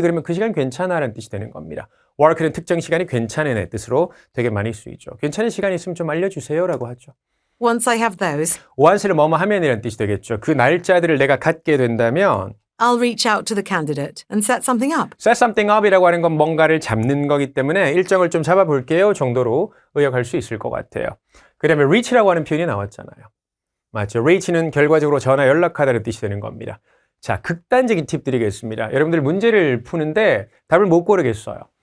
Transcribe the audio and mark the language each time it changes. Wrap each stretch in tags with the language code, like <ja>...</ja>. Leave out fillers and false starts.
<ko>그러면 그 시간 괜찮아? 라는 뜻이 되는 겁니다. work는 특정 시간이 괜찮은 애 뜻으로 되게 많이 쓰이죠. 괜찮은 시간 있으면 좀 알려주세요 라고 하죠.</ko> <en>Once I have those,</en> <ko>once를 뭐뭐 하면이라는 뜻이 되겠죠. 그 날짜들을 내가 갖게 된다면</ko> <en>I'll reach out to the candidate and set something up. set something up</en> <ko>이라고 하는 건 뭔가를 잡는 거기 때문에 일정을 좀 잡아볼게요 정도로 의역할 수 있을 것 같아요. 그 다음에 reach라고 하는 표현이 나왔잖아요. 맞죠? reach는 결과적으로 전화 연락하다는 뜻이 되는 겁니다. 자, 극단적인 팁 드리겠습니다. 여러분들 문제를 푸는데 답을 못 고르겠어요.</ko>